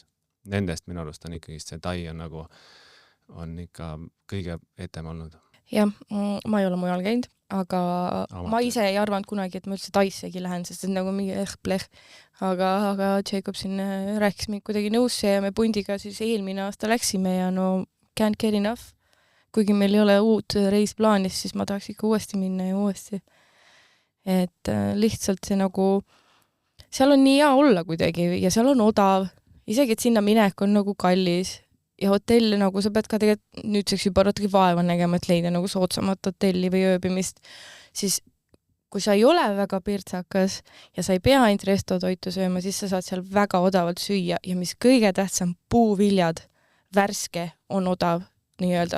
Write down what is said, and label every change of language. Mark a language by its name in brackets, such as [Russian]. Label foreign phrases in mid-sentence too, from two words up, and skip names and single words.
[Estonian] Nendest minu arust on ikkagi see Tai on nagu, on ikka kõige etem olnud. Jah, ma ei ole mujal käinud, aga ma ise ei arvanud kunagi, et ma üldse Taissegi lähen, sest et nagu mingi pleh. Aga Jacob siin rääkis mind kuidagi nõusse ja me pundiga siis eelmine aasta läksime ja no [English] can't get enough. [Estonian] Kuigi meil ei ole uut reis plaanis, siis ma tahaks ikka uuesti minna ja uuesti. Et lihtsalt see nagu, seal on nii hea olla kuidagi ja seal on odav. Isegi, et sinna minek on nagu kallis. Ja hotelli nagu sa pead ka tegelikult nüüdseks juba natuke vaeva nägema, et leida nagu soodsamat hotelli või ööbimist, siis kui sa ei ole väga pirtsakas ja sa ei pea ainult restotoitu sööma, siis sa saad seal väga odavalt süüa ja mis kõige tähtsam, puuviljad, värske on odav nii-öelda.